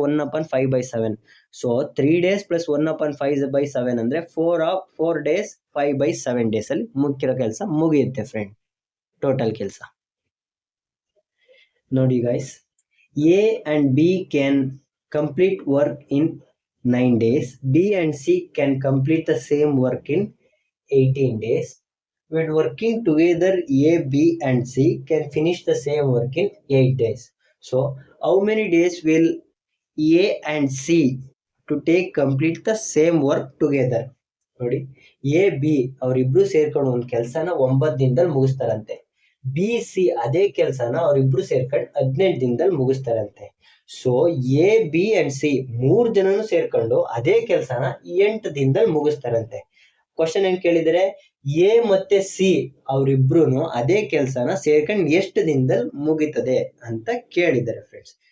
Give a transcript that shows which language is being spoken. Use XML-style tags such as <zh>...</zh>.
<kn>1/5/7. So 3 days plus 1/5/7 ಅಂದ್ರೆ 4 days 5/7 days ಅಲ್ಲಿ ಮುಗಿರೋ ಕೆಲಸ ಮುಗಿಯುತ್ತೆ ಫ್ರೆಂಡ್, ಟೋಟಲ್ ಕೆಲಸ.</kn> <en>ನೋಡಿ guys, A and B can complete work in 9 days. B and C can complete the same work in 18 days. When working together, A, B and C can finish the same work in 8 days. So, how many days will A and C to take complete the same work together? ನೋಡಿ,</en> <kn>A B ಅವರಿಬ್ರು ಸೇರ್ಕೊಂಡು ಒಂದು ಕೆಲಸನ 9 ದಿನದಲ್ಲಿ ಮುಗಿಸ್ತಾರಂತೆ. B C ಅದೇ ಕೆಲಸನ ಅವರಿಬ್ರು ಸೇರ್ಕೊಂಡು 18 ದಿನದಲ್ಲಿ ಮುಗಿಸ್ತಾರಂತೆ. So A B and C 3 ಜನನು ಸೇರ್ಕೊಂಡು ಅದೇ ಕೆಲಸನ 8 ದಿನದಲ್ಲಿ ಮುಗಿಸ್ತಾರಂತೆ. ಕ್ವಶನ್ ಏನ್ ಕೇಳಿದರೆ, ಎ ಮತ್ತೆ ಸಿ ಅವರಿಬ್ರು ಅದೇ ಕೆಲಸನ ಸೇರ್ಕೊಂಡು ಎಷ್ಟು ದಿನದಲ್ಲಿ ಮುಗಿತದೆ ಅಂತ ಕೇಳಿದ್ದಾರೆ ಫ್ರೆಂಡ್ಸ್.</kn>